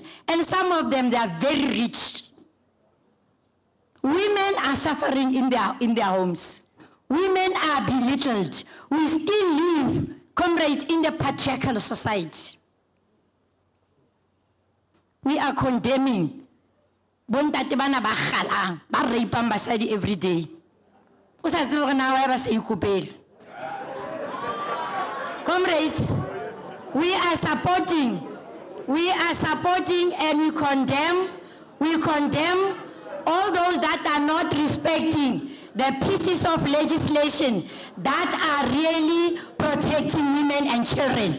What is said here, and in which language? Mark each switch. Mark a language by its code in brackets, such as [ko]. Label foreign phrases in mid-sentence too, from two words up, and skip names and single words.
[en] And some of them, they are very rich. Women are suffering in their homes. Women are belittled. We still live, comrades, in the patriarchal society. We are condemning [nso] bontate bana ba kgalang ba rapang basadi [en] every day. [nso] O sa tsebe gore na wa ba sa ikopela. [en] Comrades, we are supporting and we condemn all those that are not respecting the pieces of legislation that are really protecting women and children.